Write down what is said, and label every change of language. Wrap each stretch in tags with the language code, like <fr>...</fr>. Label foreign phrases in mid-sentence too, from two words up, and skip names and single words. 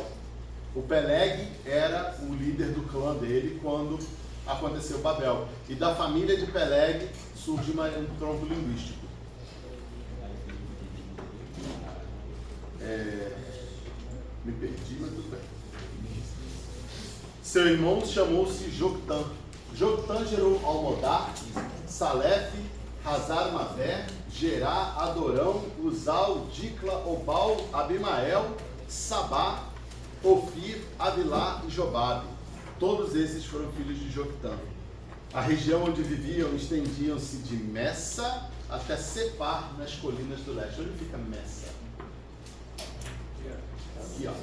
<pt>O Peleg era o líder do clã dele quando aconteceu Babel. E da família de Peleg surge um tronco linguístico. Me perdi, mas tudo bem. Seu irmão chamou-se Joctã. Joctã gerou Almodá, Salef, Hazar-Mavé, Gerá, Adorão, Uzal, Dicla, Obal, Abimael, Sabá, Ofir, Avilá e Jobabe. Todos esses foram filhos de Joctã. A região onde viviam estendiam-se de Messa até Separ, nas colinas do leste. Onde fica Messa? Aqui, ó.</pt>